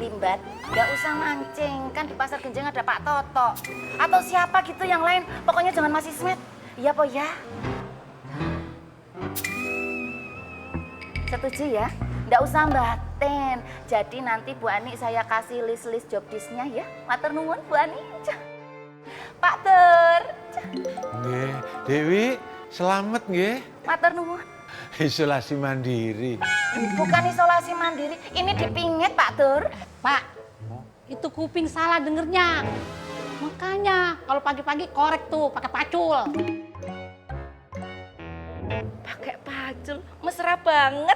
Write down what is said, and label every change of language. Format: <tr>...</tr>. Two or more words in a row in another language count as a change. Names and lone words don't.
<id>Limbat, nggak usah mancing, kan di pasar Genjing ada Pak Toto. Atau siapa gitu yang lain, pokoknya jangan Mas Ismet. Iya po ya? Setuju ya? Nggak usah mbaten. Jadi nanti Bu Ani saya kasih list-list</id> <en>job disk-</en> <id>nya ya.</id> <jv>Matur nuwun Bu Ani. Pak Tur.</jv> <id>Nggih, Dewi, selamat nggih.</id> <jv>Matur nuwun.</jv> <id>Isolasi mandiri. Bukan isolasi mandiri, ini dipingit Pak Tur. Pak, itu kuping salah dengernya. Makanya kalau pagi-pagi korek tuh pakai pacul. Pakai pacul, mesra banget.</id>